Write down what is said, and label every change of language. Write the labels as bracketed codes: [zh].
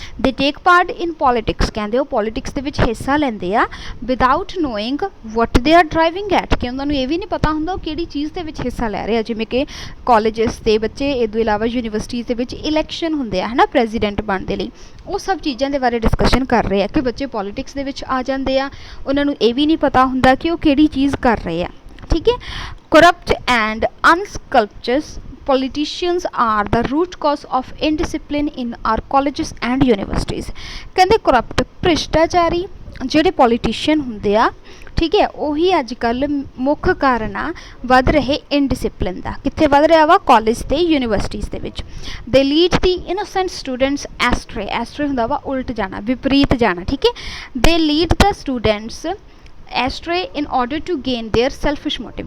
[en] They take part in politics. [pa] ਕਹਿੰਦੇ ਉਹ ਪੋਲੀਟਿਕਸ ਦੇ ਵਿੱਚ ਹਿੱਸਾ ਲੈਂਦੇ ਆ [en] without knowing what they are driving at, [pa] ਕਿ ਉਹਨਾਂ ਨੂੰ ਇਹ ਵੀ ਨਹੀਂ ਪਤਾ ਹੁੰਦਾ ਉਹ ਕਿਹੜੀ ਚੀਜ਼ ਦੇ ਵਿੱਚ ਹਿੱਸਾ ਲੈ ਰਹੇ ਆ। ਜਿਵੇਂ ਕਿ ਕਾਲਜਸ ਦੇ ਬੱਚੇ, ਇਹ ਤੋਂ ਇਲਾਵਾ ਯੂਨੀਵਰਸਿਟੀਜ਼ ਦੇ ਵਿੱਚ ਇਲੈਕਸ਼ਨ ਹੁੰਦੇ ਆ ਹੈ ਨਾ, ਪ੍ਰੈਜ਼ੀਡੈਂਟ ਬਣਨ ਦੇ ਲਈ, ਉਹ ਸਭ ਚੀਜ਼ਾਂ ਦੇ ਬਾਰੇ ਡਿਸਕਸ਼ਨ ਕਰ ਰਹੇ ਆ ਕਿ ਬੱਚੇ ਪੋਲੀਟਿਕਸ ਦੇ ਵਿੱਚ ਆ ਜਾਂਦੇ ਆ, ਉਹਨਾਂ ਨੂੰ ਇਹ ਵੀ ਨਹੀਂ ਪਤਾ ਹੁੰਦਾ ਕਿ ਉਹ ਕਿਹੜੀ ਚੀਜ਼ ਕਰ ਰਹੇ ਆ। ਠੀਕ ਹੈ, [en] corrupt and unscrupulous politicians are the root cause of indiscipline in our colleges and universities। [pa] ਕਹਿੰਦੇ ਕਰਪਟ, ਭ੍ਰਿਸ਼ਟਾਚਾਰੀ ਜਿਹੜੇ ਪੋਲੀਟੀਸ਼ੀਅਨ ਹੁੰਦੇ ਆ, ਠੀਕ ਹੈ, ਉਹੀ ਅੱਜ ਕੱਲ੍ਹ ਮੁੱਖ ਕਾਰਨ ਆ ਵੱਧ ਰਹੇ ਇਨਡਿਸਿਪਲਿਨ ਦਾ। ਕਿੱਥੇ ਵੱਧ ਰਿਹਾ ਵਾ, ਕਾਲਜ ਤੇ ਯੂਨੀਵਰਸਿਟੀਜ਼ ਦੇ ਵਿੱਚ। [en] They lead the innocent students astray. [pa] ਐਸਟਰੇ ਹੁੰਦਾ ਵਾ ਉਲਟ ਜਾਣਾ, ਵਿਪਰੀਤ ਜਾਣਾ। ਠੀਕ ਹੈ, [en] They lead the students astray in order to gain their selfish motive.